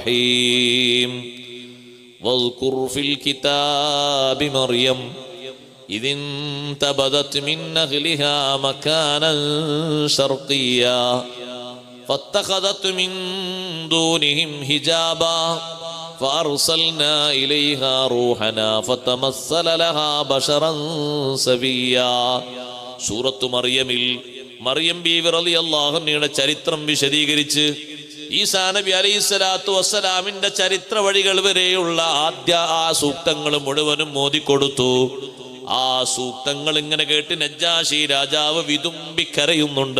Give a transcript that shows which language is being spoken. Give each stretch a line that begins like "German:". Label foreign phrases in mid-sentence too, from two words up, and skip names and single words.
Arabic: رحيم واذكر في الكتاب مريم إذ انتبذت من أهلها مكانا شرقيا فاتخذت من دونهم حجابا فأرسلنا إليها روحنا فتمثل لها بشرا سويا.
Malayalam: സൂറത്തു മറിയമിൽ മറിയം ബീവി
Arabic: رضي الله عنها
Malayalam: ചരിത്രം വിശദീകരിച്ച് ഈസാ നബി
Arabic: عليه الصلاة والسلام
Malayalam: ചരിത്ര വഴികൾ വരെയുള്ള ആദ്യ ആ സൂക്തങ്ങൾ മുഴുവനും മോദിക്കൊടുത്തു. ആ സൂക്തങ്ങൾ ഇങ്ങനെ കേട്ട് നജ്ജാശി രാജാവ് വിതുമ്പി കരയുന്നുണ്ട്.